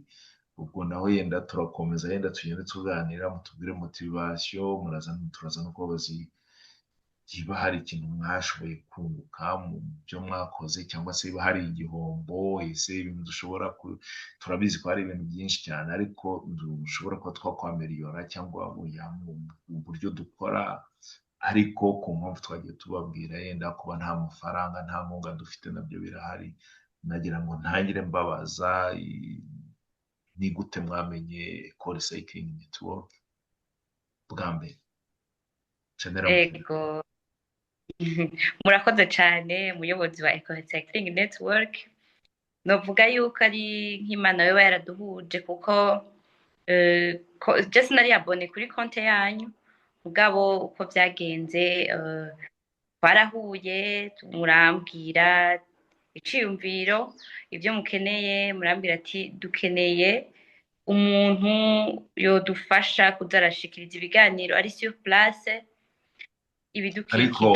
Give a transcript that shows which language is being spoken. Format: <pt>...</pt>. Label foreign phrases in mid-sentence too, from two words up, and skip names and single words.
<rw>Ubwo naho yenda turakomeza, yenda tugende tuganira, mutubwire motivation, turaza no kubabaza niba hari ikintu mwashoboye kunguka mu byo mwakoze, cyangwa se niba hari igihombo, ese ibintu dushobora turabizi ko hari ibintu byinshi cyane ariko dushobora kuba twakwameliyora cyangwa mu buryo dukora, ariko ku mpamvu twagiye tubabwira yenda kuba nta mafaranga nta nkunga dufite nabyo birahari. Nagira ngo ntangire mbabaza ni gute mwamenye Ecole Cycling Network bwa mbere?</rw> <rn>Ego murakoze cyane umuyobozi wa Ecole Cycling Network. Novuga yuko ari nk'Imana we yaraduhuje, kuko je sinari abone kuri konte yanyu, mugabo uko byagenze twarahuye, murambwira iciyumviro, ibyo mukeneye, murambwira ati dukeneye umuntu yodufasha kuzarashikiriza ibiganiro ari</rn> <fr>sur place</fr> <rn>ibidukikije.</rn>